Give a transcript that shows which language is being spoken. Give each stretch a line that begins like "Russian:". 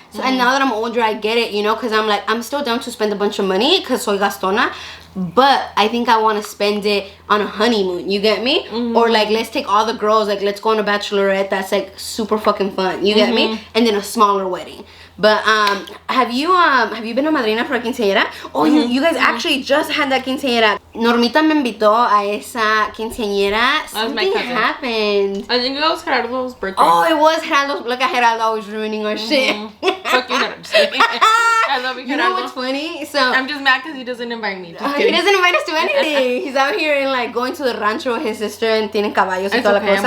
English: So, and now that I'm older, I get it, you know, because I'm like, I'm still down to spend a bunch of money, because
Spanish: soy gastona,
English: but I think I want to spend it on a honeymoon, you get me? Or like, let's take all the girls, like, let's go on a bachelorette, that's like super fucking fun, you get me? And then a smaller wedding. But have you been a madrina for a quinceañera? Oh, you guys actually just had that quinceañera.
Spanish: Normita me invitó a esa quinceañera.
English: Something happened. I think it was Gerardo's birthday. Oh, it was Gerardo's. Look at Gerardo always ruining our shit. Fuck you, Gerardo. I love you, Gerardo. You know what's funny? So I'm just mad because he doesn't invite me. He doesn't invite us to anything. He's out here and like going to the rancho with his sister and
Spanish: tienen caballos y toda la cosa.